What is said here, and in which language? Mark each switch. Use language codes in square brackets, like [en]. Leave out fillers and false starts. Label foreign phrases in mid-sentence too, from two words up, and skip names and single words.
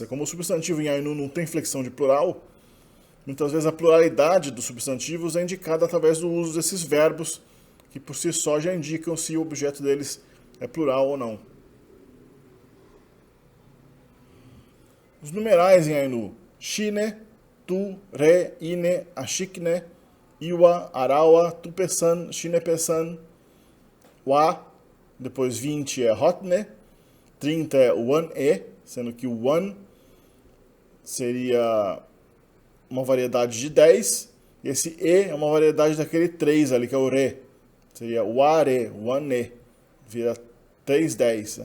[pt] Como o substantivo em Ainu não tem flexão de plural, muitas vezes a pluralidade dos substantivos é indicada através do uso desses verbos, que por si só já indicam se o objeto deles é plural ou não. Os numerais em Ainu: [ain] shine, tu, re, ine, ashikne, iwa, arawa, tupesan, shinepesan, wa, [pt] depois 20 é hotne, 30 é one-e, sendo que o one seria uma variedade de 10, e esse e é uma variedade daquele 3 ali, que é o re, seria ware, one-e, vira 3, 10. Né?